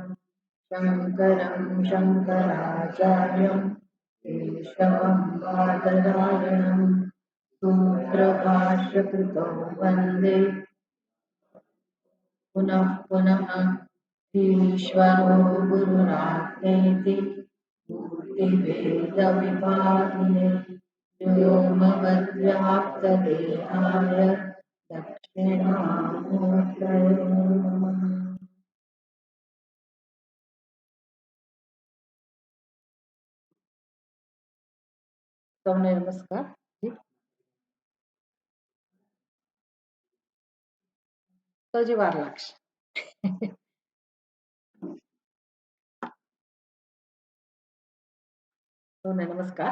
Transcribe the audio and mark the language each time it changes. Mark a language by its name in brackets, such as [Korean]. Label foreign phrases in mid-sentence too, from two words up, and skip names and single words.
[Sanskrit] शङ्करं शङ्कराचार्यं केशवं बादरायणं सूत्रभाष्यकृतौ वन्दे पुनः पुनः ईश्वरो गुरुरात्मेति मूर्तिभेदविभागिने व्योमवद्व्याप्तदेहाय दक्षिणामूर्तये नमः। [Gujarati] સૌને નમસ્કાર. તો હજી વાર લાગશે. સૌને નમસ્કાર.